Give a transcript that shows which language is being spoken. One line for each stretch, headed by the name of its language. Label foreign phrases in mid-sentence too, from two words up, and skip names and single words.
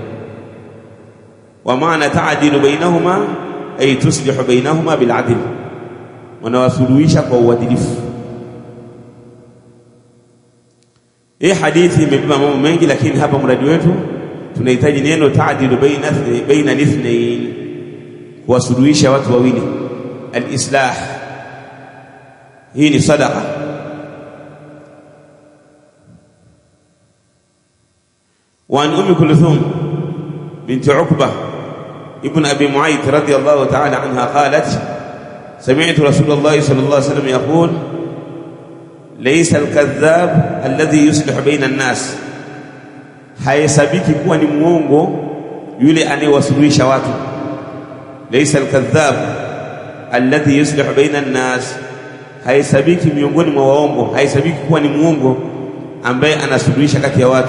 Swahili: Wa maana
Arabic: تعدل بينهما أي تصلح بينهما بالعدل,
Swahili: wanawasuluhisha kwa uadilifu. Hii hadithi imebeba mambo mengi, lakini hapa mradi wetu tunahitaji neno
Arabic: تعدل بين اثنين,
Swahili: kuwasuluhisha watu wawili. Al-islah, hii ni sadaqa.
Arabic: وعن أم كلثوم بنت عقبة ابن أبي معيط رضي الله تعالى عنها قالت: سمعت رسول الله صلى الله عليه وسلم يقول: ليس الكذاب الذي يصلح بين الناس،
Swahili: haisabiki kuwa ni muongo yule anayewasuluhisha watu.
Arabic: ليس الكذاب الذي يصلح بين الناس,
Swahili: haisabiki miongoni mwa waongo, haisabiki kuwa ni muongo ambaye anasuluhisha kati ya watu.